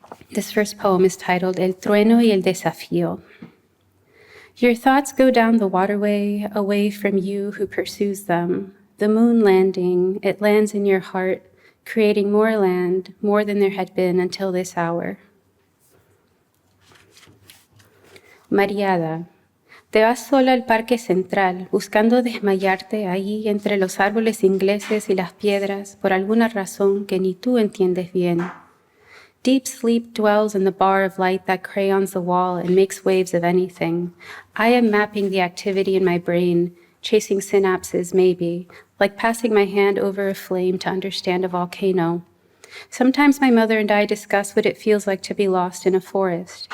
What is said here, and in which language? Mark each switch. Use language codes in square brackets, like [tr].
[en] This first poem is titled El Trueno y el Desafío. Your thoughts go down the waterway away from you who pursues them. The moon landing, it lands in your heart, creating more land, more than there had been until this hour. [es] Mareada, te vas sola al Parque Central, buscando desmayarte ahí entre los árboles ingleses y las piedras por alguna razón que ni tú entiendes bien. [en] Deep sleep dwells in the bar of light that crayons the wall and makes waves of anything. I am mapping the activity in my brain, chasing synapses maybe, like passing my hand over a flame to understand a volcano. Sometimes my mother and I discuss what it feels like to be lost in a forest.